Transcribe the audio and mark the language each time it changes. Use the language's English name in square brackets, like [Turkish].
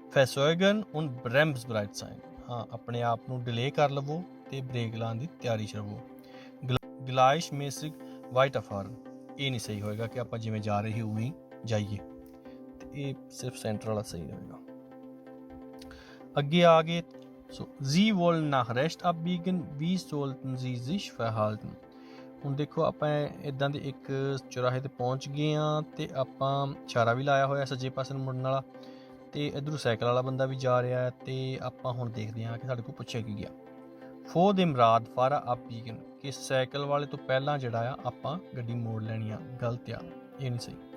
[German] verzögern und bremsbereit sein, [Punjabi] ਹਾਂ ਆਪਣੇ ਆਪ ਨੂੰ ਡਿਲੇ ਕਰ ਲਵੋ ਅਤੇ ਬ੍ਰੇਕ ਲਾਉਣ ਦੀ ਤਿਆਰੀ 'ਚ ਰਹੋ। [German] gleichmäßig weiterfahren, [Punjabi] ਇਹ ਨਹੀਂ ਸਹੀ ਹੋਏਗਾ ਕਿ ਆਪਾਂ ਜਿਵੇਂ ਜਾ ਰਹੇ ਉਵੇਂ ਹੀ ਜਾਈਏ, ਅਤੇ ਇਹ ਸਿਰਫ ਸੈਂਟਰ ਵਾਲਾ ਸਹੀ ਰਹੇਗਾ। ਅੱਗੇ ਆ ਗਏ, ਸੋ [German] Sie wollen nach rechts abbiegen, wie sollten Sie sich verhalten। [Punjabi] ਹੁਣ ਦੇਖੋ ਆਪਾਂ ਇੱਦਾਂ ਦੇ ਇੱਕ ਚੁਰਾਹੇ 'ਤੇ ਪਹੁੰਚ ਗਏ ਹਾਂ, ਅਤੇ ਆਪਾਂ ਇਸ਼ਾਰਾ ਵੀ ਲਾਇਆ ਹੋਇਆ ਸੱਜੇ ਪਾਸੇ ਨੂੰ ਮੁੜਨ ਵਾਲਾ, ਅਤੇ ਇੱਧਰੋਂ ਸਾਈਕਲ ਵਾਲਾ ਬੰਦਾ ਵੀ ਜਾ ਰਿਹਾ, ਅਤੇ ਆਪਾਂ ਹੁਣ ਦੇਖਦੇ ਹਾਂ ਕਿ ਸਾਡੇ ਕੋਲ ਪੁੱਛਿਆ ਕੀ ਗਿਆ। [German] vor dem Radfahrer abbiegen, [Punjabi] ਕਿ ਸਾਈਕਲ ਵਾਲੇ ਤੋਂ ਪਹਿਲਾਂ ਜਿਹੜਾ ਆ ਆਪਾਂ ਗੱਡੀ ਮੋੜ ਲੈਣੀ ਆ, ਗਲਤ ਆ, ਇਹ ਨਹੀਂ ਸਹੀ।